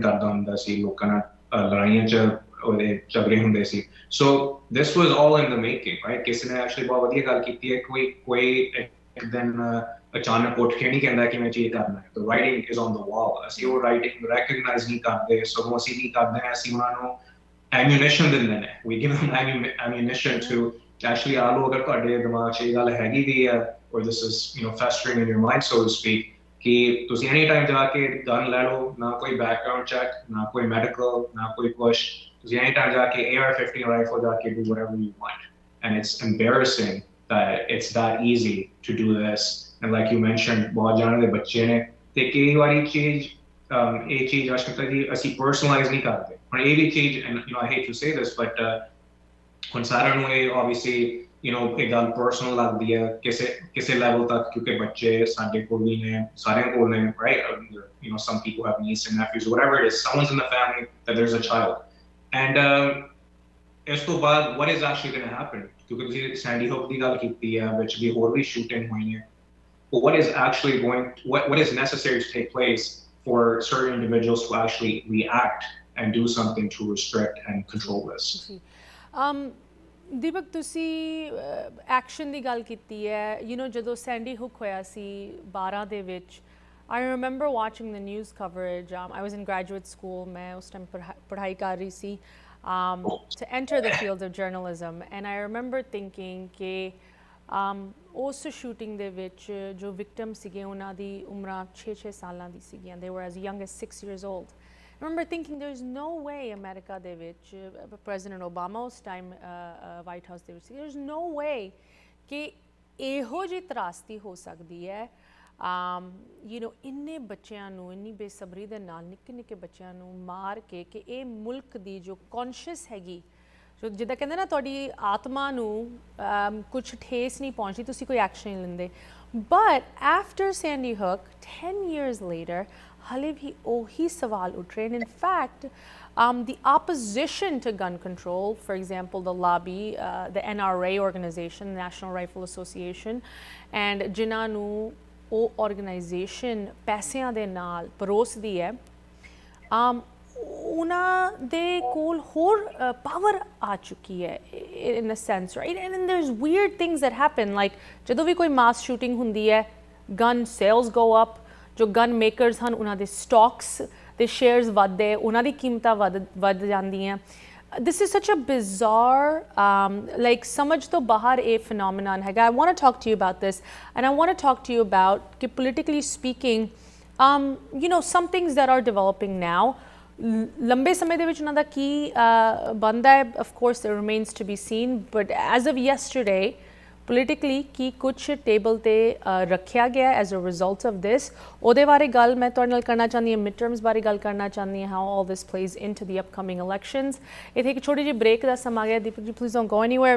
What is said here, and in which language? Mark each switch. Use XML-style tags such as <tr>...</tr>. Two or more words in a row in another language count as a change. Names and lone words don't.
<pa>ਕਰਦਾ ਹੁੰਦਾ ਸੀ ਲੋਕਾਂ ਨਾਲ ਲੜਾਈਆਂ 'ਚ ਉਹਦੇ ਝਗੜੇ ਹੁੰਦੇ ਸੀ</pa> <en>so this was all in the making right</en> <pa>ਕਿਸੇ ਨੇ ਐਕਚੁਅਲੀ ਬਹੁਤ ਵਧੀਆ ਗੱਲ ਕੀਤੀ ਹੈ ਕੋਈ ਇੱਕ ਦਿਨ ਅਚਾਨਕ ਉੱਠ ਕੇ ਨਹੀਂ ਕਹਿੰਦਾ ਕਿ ਮੈਂ ਚੀਜ਼ ਕਰਨਾ ਹੈ</pa> <en>the writing is on the wall</en> <pa>ਅਸੀਂ ਉਹ</pa> <en>writing recognize</en> <pa>ਨਹੀਂ ਕਰਦੇ ਸਗੋਂ ਅਸੀਂ ਕੀ ਕਰਦੇ ਹਾਂ ਅਸੀਂ ਉਹਨਾਂ ਨੂੰ ammunition ਦਿੰਦੇ ਨੇ</pa> <en>we give them ammunition to actually</en> <pa>ਆ ਲੋ ਅਗਰ ਤੁਹਾਡੇ ਦਿਮਾਗ 'ਚ ਇਹ ਗੱਲ ਹੈਗੀ ਵੀ ਹੈ</pa> <en>or this is festering in your mind so to speak</en> <pa>ਕਿ ਤੁਸੀਂ</pa> <en>any time</en> <pa>ਜਾ ਕੇ ਗਨ ਲੈ ਲਓ ਨਾ ਕੋਈ</pa> <en>background check</en> <pa>ਨਾ ਕੋਈ ਮੈਡੀਕਲ ਨਾ ਕੋਈ ਪੁਸ਼ ਤੁਸੀਂ</pa> <en>any time</en> <pa>ਜਾ ਕੇ AR-15 ਰਾਈਫਲ ਜਾ ਕੇ</pa> <en>do whatever you want and it's embarrassing that it's that easy to do this and like you mentioned</en> <pa>ਬਹੁਤ ਜਾਣੇ ਦੇ ਬੱਚੇ ਨੇ ਤੇ ਕਈ ਵਾਰੀ ਚੀਜ਼ ਇਹ ਚੀਜ਼ ਅਸੀਂ ਪਰਸਨਲਾਈਜ਼ ਨਹੀਂ ਕਰਦੇ ਹੁਣ ਇਹ ਵੀ ਚੀਜ਼</pa> <en>and I hate to say this but</en> <pa>ਹੁਣ ਸਾਰਿਆਂ ਨੂੰ ਇਹ obviously ਇਹ ਗੱਲ ਪਰਸਨਲ ਲੱਗਦੀ ਹੈ ਕਿਸੇ ਲੈਵਲ ਤੱਕ ਕਿਉਂਕਿ ਬੱਚੇ ਸਾਡੇ ਕੋਲ ਵੀ ਨੇ ਸਾਰਿਆਂ ਕੋਲ ਨੇ</pa> <en>right some people have nieces and nephews whatever it is someone's in the family that there's a child and</en> <pa>ਇਸ ਤੋਂ ਬਾਅਦ</pa> <en>what is actually going to happen</en> <pa>ਕਿਉਂਕਿ ਤੁਸੀਂ ਸੈਂਡੀ ਹੁੱਕ ਦੀ ਗੱਲ ਕੀਤੀ ਹੈ ਵਿੱਚ ਵੀ ਹੋਰ ਵੀ ਸ਼ੂਟਿੰਗ ਹੋਈ ਨੇ</pa> <en>but what is actually what is necessary to take place for certain individuals to actually react and do something to restrict and control this</en> <pa>ਦੀਪਕ ਤੁਸੀਂ ਐਕਸ਼ਨ ਦੀ ਗੱਲ ਕੀਤੀ ਹੈ ਜਦੋਂ ਸੈਂਡੀ ਹੁੱਕ ਹੋਇਆ ਸੀ 12 ਦੇ ਵਿੱਚ</pa> <en>I remember watching the news coverage I was in graduate school</en> <pa>ਮੈਂ ਉਸ ਟਾਈਮ ਪੜ੍ਹਾਈ ਕਰ ਰਹੀ ਸੀ</pa> <en>to enter the field of journalism and I remember thinking</en> <pa>ਕਿ ਉਸ ਸ਼ੂਟਿੰਗ ਦੇ ਵਿੱਚ ਜੋ ਵਿਕਟਮ ਸੀਗੇ ਉਹਨਾਂ ਦੀ ਉਮਰਾਂ 6 ਸਾਲਾਂ ਦੀ ਸੀਗੀਆਂ</pa> <en>they were as young as 6 years old I remember thinking there's no way</en> <pa>America ਦੇ ਵਿੱਚ President Obama ਉਸ time White House ਦੇ ਵਿੱਚ</pa> <en>there's no way</en> <pa>ਕਿ ਇਹੋ ਜਿਹੀ ਤਰਾਸਦੀ ਹੋ ਸਕਦੀ ਹੈ ਇੰਨੇ ਬੱਚਿਆਂ ਨੂੰ ਇੰਨੀ ਬੇਸਬਰੀ ਦੇ ਨਾਲ ਨਿੱਕੇ ਬੱਚਿਆਂ ਨੂੰ ਮਾਰ ਕੇ ਕਿ ਇਹ ਮੁਲਕ ਦੀ ਜੋ ਕੌਨਸ਼ੀਅਸ ਹੈਗੀ ਜੋ ਜਿੱਦਾਂ ਕਹਿੰਦੇ ਨਾ ਤੁਹਾਡੀ ਆਤਮਾ ਨੂੰ ਕੁਝ ਠੇਸ ਨਹੀਂ ਪਹੁੰਚਦੀ ਤੁਸੀਂ ਕੋਈ ਐਕਸ਼ਨ ਨਹੀਂ ਲੈਂਦੇ</pa> <en>but after</en> <pa>ਸੈਂਡੀ ਹੁੱਕ</pa> <en>10 years later</en> <pa>ਹਾਲੇ ਵੀ ਉਹੀ ਸਵਾਲ ਉੱਠ ਰਹੇ ਨੇ</pa> <en>in fact the opposition to gun control, for example, the lobby, the NRA organization, National Rifle Association, and</en> <pa>ਜਿਨ੍ਹਾਂ ਨੂੰ ਉਹ organization ਪੈਸਿਆਂ ਦੇ ਨਾਲ ਪਰੋਸਦੀ ਹੈ ਉਹਨਾਂ ਦੇ ਕੋਲ ਹੋਰ ਪਾਵਰ ਆ ਚੁੱਕੀ ਹੈ</pa> <en>in a sense, right? and then there's weird things that happen, like</en> <pa>ਜਦੋਂ ਵੀ ਕੋਈ</pa> <en>mass shooting</en> <pa>ਹੁੰਦੀ ਹੈ,</pa> <en>gun sales go up,</en> <pa>ਜੋ</pa> <en>gun makers</en> <pa>ਹਨ ਉਹਨਾਂ ਦੇ ਸਟਾਕਸ ਦੇ ਸ਼ੇਅਰਸ ਵੱਧਦੇ, ਉਹਨਾਂ ਦੀ ਕੀਮਤਾਂ ਵੱਧ ਜਾਂਦੀਆਂ।</pa> <en>This is such a bizarre, like</en> <pa>ਸਮਝ ਤੋਂ ਬਾਹਰ ਇਹ</pa> <en>phenomenon ਹੈਗਾ। I want to talk to you about this, and I want to talk to you about ਕਿ politically speaking, you know, some things that are developing now,</en> <pa>ਲੰਬੇ ਸਮੇਂ ਦੇ ਵਿੱਚ ਉਹਨਾਂ ਦਾ ਕੀ ਬਣਦਾ ਹੈ,</pa> <en>of course it remains to be seen, but as of yesterday, politically</en> <pa>ਕੀ ਕੁਛ ਟੇਬਲ ਤੇ ਰੱਖਿਆ ਗਿਆ</pa> <en>as a result of this,</en> <pa>ਉਹਦੇ ਬਾਰੇ ਗੱਲ ਮੈਂ ਤੁਹਾਡੇ ਨਾਲ ਕਰਨਾ ਚਾਹੁੰਦੀ ਹਾਂ। midterms ਬਾਰੇ ਗੱਲ ਕਰਨਾ ਚਾਹੁੰਦੀ ਹਾਂ,</pa> <en>how all this plays into the upcoming elections।</en> <pa>ਇੱਥੇ ਇੱਕ ਛੋਟੀ ਜਿਹੀ ਬ੍ਰੇਕ ਦਾ ਸਮਾਂ ਗਿਆ। ਦੀਪਕ ਜੀ</pa> <en>please don't go anywhere।</en>